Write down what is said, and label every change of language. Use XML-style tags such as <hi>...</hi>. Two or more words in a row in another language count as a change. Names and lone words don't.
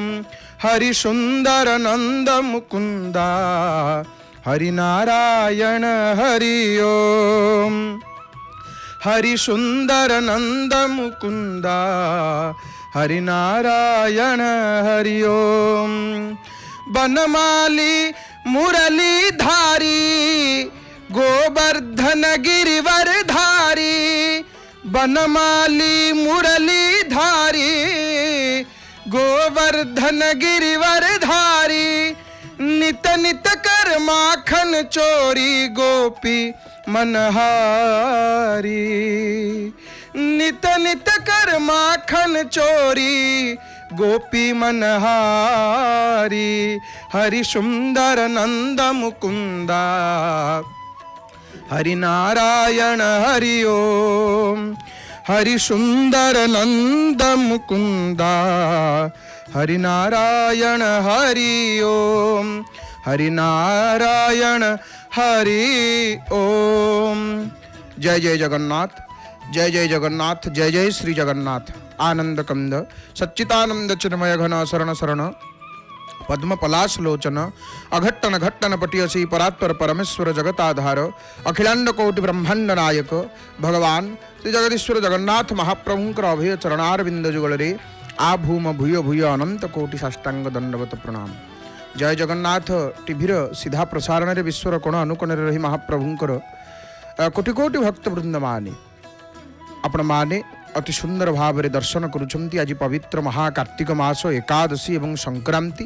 <hi>हरि सुंदर नंद मुकुंदा हरि नारायण हरि ओम। हरि सुंदर नंद मुकुंदा हरि नारायण हरि ओम। बनमाली मुरली धारी गोवर्धन गिरिवर धारी। बनमाली मुरली धारी गोवर्धन गिरिवर धारी। नित नित कर माखन चोरी गोपी मनहारी। नित नित कर माखन चोरी गोपी मनहारी। हरि सुंदर नंद मुकुंदा हरि नारायण हरि ओम। हरि सुंदर नंद मुकुंदा हरि नारायण हरि ओम। हरि नारायण हरि ओम। जय जय जगन्नाथ, जय जय जगन्नाथ, जय जय श्री जगन्नाथ।</hi> <or>ଆନନ୍ଦ କନ୍ଦ ସଚ୍ଚିଦାନନ୍ଦ ଚିନ୍ମୟ ଘନ ଶରଣ ଶରଣ ପଦ୍ମ ପଲାଶ ଲୋଚନ ଅଘଟ୍ଟନ ଘଟ୍ଟନ ପଟିୟସୀ ପରାତ୍ପର ପରମେଶ୍ୱର ଜଗତାଧାର ଅଖିଳାଣ୍ଡ କୋଟି ବ୍ରହ୍ମାଣ୍ଡ ନାୟକ ଭଗବାନ ଶ୍ରୀ ଜଗଦୀଶ୍ୱର ଜଗନ୍ନାଥ ମହାପ୍ରଭୁଙ୍କର ଅଭୟ ଚରଣାରବିନ୍ଦ ଯୁଗଳରେ ଆ ଭୂମ ଭୂୟ ଭୂୟ ଅନନ୍ତ କୋଟି ସାଷ୍ଟାଙ୍ଗ ଦଣ୍ଡବତ ପ୍ରଣାମ। ଜୟ ଜଗନ୍ନାଥ ଟିଭିର ସିଧା ପ୍ରସାରଣ ମେ ବିଶ୍ୱର କୋଣ ଅନୁକୋଣ ରହି ମହାପ୍ରଭୁଙ୍କର କୋଟି କୋଟି ଭକ୍ତ ବୃନ୍ଦ ମାନେ ଆପଣ ମାନେ ଅତି ସୁନ୍ଦର ଭାବ ମେ ଦର୍ଶନ କରୁଛନ୍ତି। ଆଜ ପବିତ୍ର ମହାକାର୍ତ୍ତିକ ମାସ ଏକାଦଶୀ ଏବଂ ସଂକ୍ରାନ୍ତି।</or>